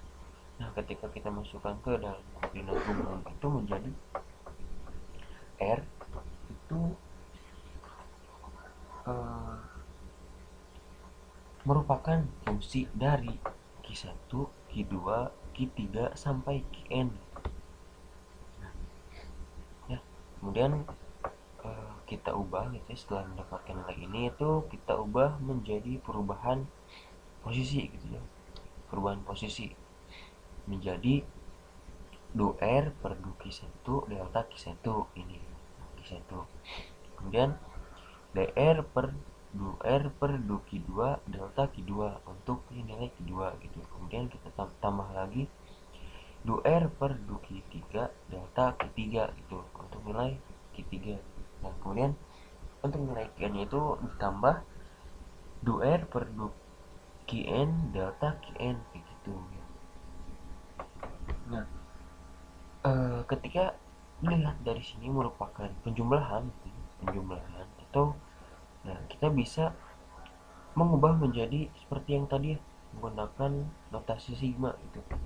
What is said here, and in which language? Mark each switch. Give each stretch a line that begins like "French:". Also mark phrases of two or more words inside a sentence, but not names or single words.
Indonesian: Nah, ketika kita masukkan ke dalam koordinat umum itu menjadi r itu merupakan fungsi dari Q1, Q2, Q3 sampai Qn. Nah, ya, kemudian kita ubah gitu ya, setelah mendapatkan nilai ini itu kita ubah menjadi perubahan posisi gitu ya. Perubahan posisi menjadi du R per du Q1 delta Q1 ini Q1. Kemudian dr per du R per du Q2 delta Q2 untuk nilai Q2 gitu. Kemudian kita tambah lagi du R per du Q3 delta Q3 gitu untuk nilai Q3. Nah, kemudian untuk nilai Qn itu ditambah du R per du Qn delta Qn begitu ya. Nah, ketika dilihat dari sini merupakan penjumlahan gitu ya, penjumlahan atau nah kita bisa mengubah menjadi seperti yang tadi ya, menggunakan notasi sigma gitu.